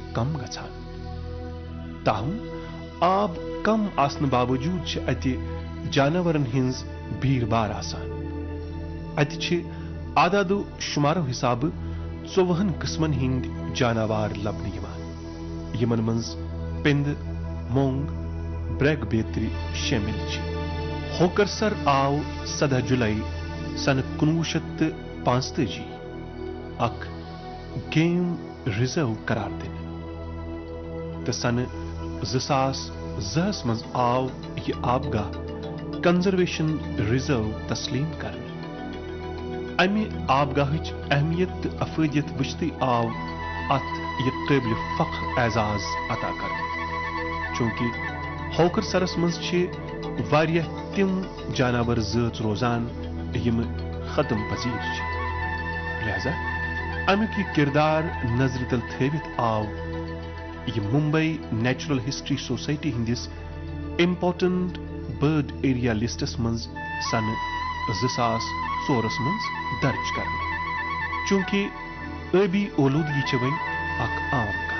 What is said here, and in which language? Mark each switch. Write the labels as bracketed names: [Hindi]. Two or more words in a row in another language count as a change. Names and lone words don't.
[Kashmiri] کم گژھان تاہم آب کم آسن باوجود چھ اتہ جانورن ہنز بھیڑ بار آسان اتہ چھ اعداد و شمارو حساب 14 قسمن ہند جاناوار لبنہ یوان یمن منز پند مونگ بریگ بیتری شامل چھ ہوکرسر آو 17 جولائی سنہ 1945 اک [English] game reserve [Kashmiri] قرار دن تو سنہ 2010 مز آو یہ آبگاہ [English] conservation reserve [Kashmiri] تسلیم کرنے امہ آبگاہچ اہمیت تو افادیت وچھتے آو ات یہ قابل فخر اعزاز عطا کرنے چونکہ ہوکرسرس مز چھ واریاہ تم جانور زٲژ روزان یم ختم پذیر چھ لہذا امیک یہ کردار نظر تل تھوت آو یہ ممبئی نیچرل ہسٹری سوسائٹی ہندس [English] important bird area lists [Kashmiri] مز سنہ 2004 مز درج کرنے چونکہ ٲبی اولودگی چھ وۄنۍ اکھ عام